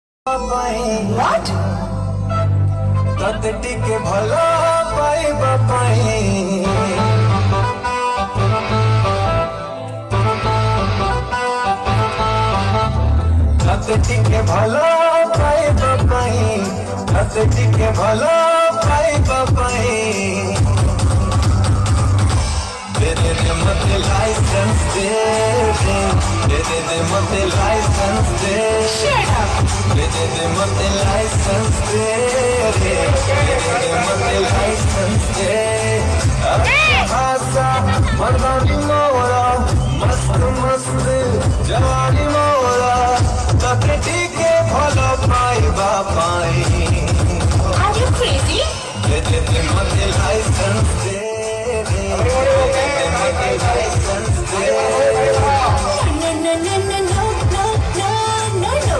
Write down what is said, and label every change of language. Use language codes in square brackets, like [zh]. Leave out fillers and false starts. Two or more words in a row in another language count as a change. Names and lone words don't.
[en] What? [or] ତତେ ଟିକେ ଭଲ ପାଇବା ପାଇଁ ତତେ ଟିକେ ଭଲ ପାଇବା ପାଇଁ ତତେ ଟିକେ ଭଲ ପାଇବା ପାଇଁ ଦେ ଦେ ମତେ ଲାଇସେନ୍ସ ଦେ ମତେ ଲାଇସେନ୍ସ ଦେ [en] Shut up! [or] ଦେ ମତେ ଲାଇସେନ୍ସ ଦେ ମତେ ଲାଇସେନ୍ସ ଦେ ଆସା ମର୍ଦାନୀ ମୋର ମସ୍ତ ମସ୍ତ ଜୱାନୀ ମୋର ତତେ ଟିକେ ଭଲ ପାଇବା ପାଇଁ [en] Are you crazy? [or] ଦେ ମତେ ଲାଇସେନ୍ସ ଦେ ମତେ ଲାଇସେନ୍ସ ଦେ [en] No, no, no, no, no, no, no, no, no.